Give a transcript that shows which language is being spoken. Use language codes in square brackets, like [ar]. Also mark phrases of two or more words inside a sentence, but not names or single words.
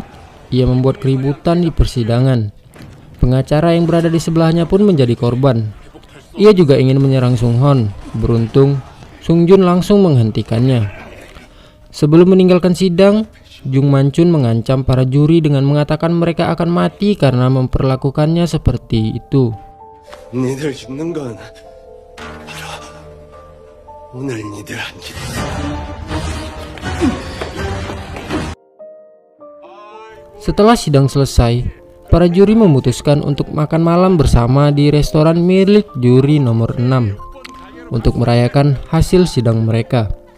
[id] Ia membuat keributan di persidangan. Pengacara yang berada di sebelahnya pun menjadi korban. Ia juga ingin menyerang Sung Hon. Beruntung, Sung Joon langsung menghentikannya. Sebelum meninggalkan sidang, Jung Man-chun mengancam para juri dengan mengatakan mereka akan mati karena memperlakukannya seperti itu. [ko] 니들 죽는 건 바로 오늘 니들한테. [id] Setelah sidang selesai, para juri memutuskan untuk makan malam bersama di restoran milik juri nomor 6 untuk merayakan hasil sidang mereka.